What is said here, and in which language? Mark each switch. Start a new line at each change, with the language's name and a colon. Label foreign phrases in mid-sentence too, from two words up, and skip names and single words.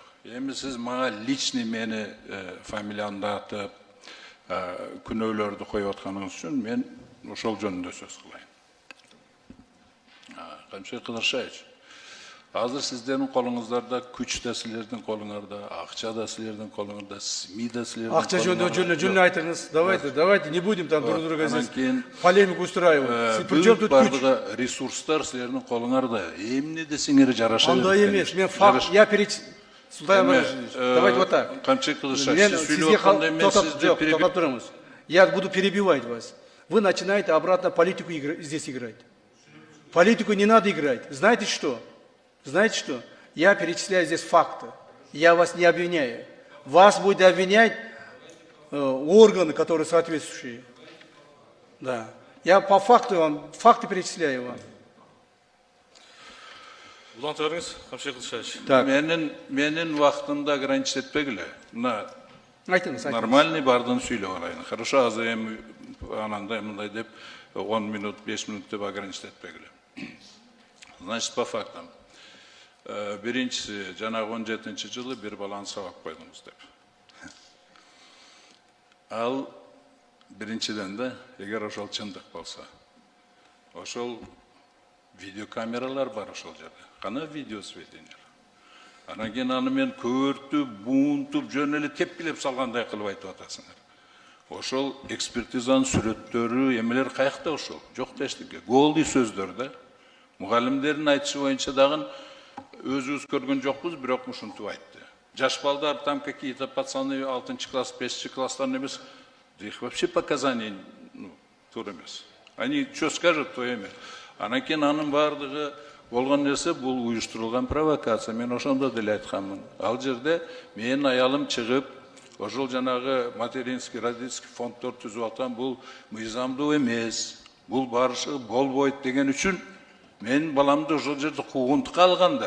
Kyrgyz: Эми сиз мага личный мени фамилиямды атып, күнөөлөрдү коюп атканыңыз үчүн мен ошол жөнүндө сөз кылайын. Камчы Кыдыршаевич, азыр сиздердин колуңуздарда күч да силердин колуңарда, акча да силердин колуңарда, СМИ да силердин колуңарда. Акча жөнүндө айтыңыз.
Russian: Давайте не будем там друг друга здесь полемику устраивать.
Kyrgyz: Бүт бардыгы ресурстар силердин колуңарда. Эмне десеңер жараша. Андай эмес.
Russian: Мен факт, я давайте вот так.
Kyrgyz: Камчы Кыдыршаевич, сиз сүйлөп атканда мен сизди
Russian: я буду перебивать вас. Вы начинаете обратно политику здесь играть. Политику не надо играть. Знаете что? Знаете что? Я перечисляю здесь факты. Я вас не обвиняю. Вас будет обвинять органы, которые соответствующие. Да. Я по факту вам, факты перечисляю вам. Так.
Kyrgyz: Менин вактымды ограничить этпегиле. Айтыңыз. Нормальный бардын сүйлөп алайын. Хорошо, азыр эми анандай мындай деп 10 минут, 5 минут деп ограничить этпегиле.
Russian: Значит, по фактам.
Kyrgyz: Биринчиси, жанагы 17-жылы бир баланы сабап койдуңуз деп. Ал биринчиден да, эгер ошол чындык болсо, ошол видеокамералар бар ошол жерде. Кана видеосведениялар. Анан кийин аны мен көөртүп, буунтуп, жөн эле тепкилеп салгандай кылып айтып атасыңар. Ошол экспертизанын сүрөттөрү, эмелер каякта ошол? Жок да эчтеке. Голдуу сөздөр да. Мугалимдердин айтышы боюнча дагы өзүбүз көргөн жокпуз, бирок ушинтип айтты. Жаш балдар
Russian: там какие-то пацаны
Kyrgyz: 6 класс, 5 класстан эмес,
Russian: их вообще показания
Kyrgyz: тура эмес.
Russian: Они что скажут, то эме.
Kyrgyz: Анан кийин анын бардыгы болгон нерсе бул уюштурулган провокация. Мен ошондо деле айтканмын. Ал жерде менин аялым чыгып, ошол жанагы
Russian: материнский, родительский
Kyrgyz: фонддор түзүп аткан бул мыйзамдуу эмес. Бул барышы болбойт деген үчүн мен баламды ошол жерде куугунтукка алгандар.